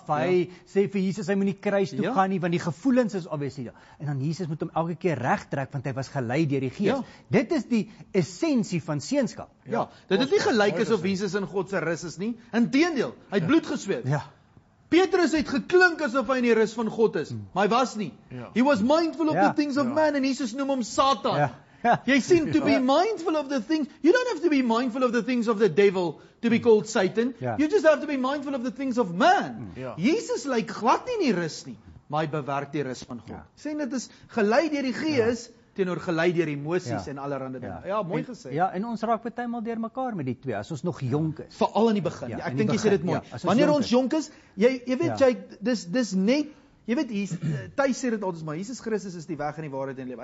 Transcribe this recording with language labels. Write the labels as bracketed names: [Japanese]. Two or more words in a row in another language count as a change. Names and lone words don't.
[Afrikaans] Hy sê vir Jesus hy moet nie kruis toe gaan nie want die gevoelens is obviously daar. En dan Jesus moet hom elke keer regtrek want hy was gelei deur die Gees. Dit is die essensie van seunskap. Dit is nie gelyk asof Jesus in God se rus is nie. Inteendeel, hy het bloed gesweet. Petrus het geklink asof hy in die rus van God is, maar hy was nie. [English] He was mindful of the things of man en [Afrikaans] Jesus noem hom Satan. Jy sien, [English] to be mindful of the things, you don't have to be mindful of the things of the devil to be called Satan. You just have to be mindful of the things of man. [Afrikaans] Jesus lyk glad nie in die rus nie, maar hy bewerk die rus van God. Sê dit is gelei deur die Gees teenoor gelei deur emosies en allerlande dinge. Ja, mooi gesê. Ja, en ons raak baie maal deur mekaar met die twee as ons nog jonk is. Veral in die begin. Ek dink jy sê dit mooi. Wanneer ons jonk is, jy weet dis net jy weet Thys sê dit altyd maar Jesus Christus is die weg en die waarheid en die lewe.